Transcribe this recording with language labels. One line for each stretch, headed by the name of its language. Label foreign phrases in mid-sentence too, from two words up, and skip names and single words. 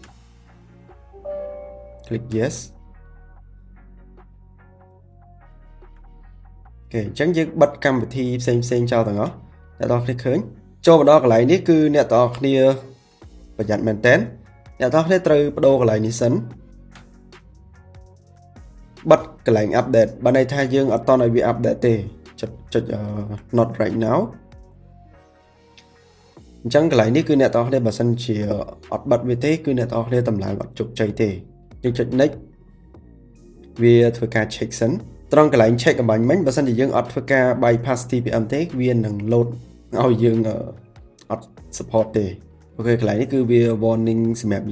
English: click yes
Khmer: អូខេអញ្ចឹងយើងបិទកម្មវិធីផ្សេងចោលទាំងអស់អ្នកទាំងអស់គ្នាឃើញចូលមកដល់កន្លែងនេះគឺអ្នកទាំងអស់គ្នាប្រយ័ត្នមែនតើអ្នកទាំងអស់គ្នាត្រូវបដូរកន្លែងនេះសិន បិទកន្លែង update បានន័យថាយើងអត់តន់ឲ្យវា update ទេចុច
English: not right now
Khmer: អញ្ចឹងកន្លែងនេះគឺអ្នកទាំងអស់គ្នាបើសិនជាអត់បិទវាទេគឺអ្នកទាំងអស់គ្នាតម្លើងអត់ជោគជ័យទេយើងចុច next វាធ្វើការ check សិនត្រង់កន្លែង check អំបញ្ញមិញបើសិនជាយើងអត់ធ្វើការ
English: bypass TPM
Khmer: ទេវានឹង load ឲ្យយើងអត់ support ទេអូខេកន្លែងនេះគឺវា warning សម្រាប់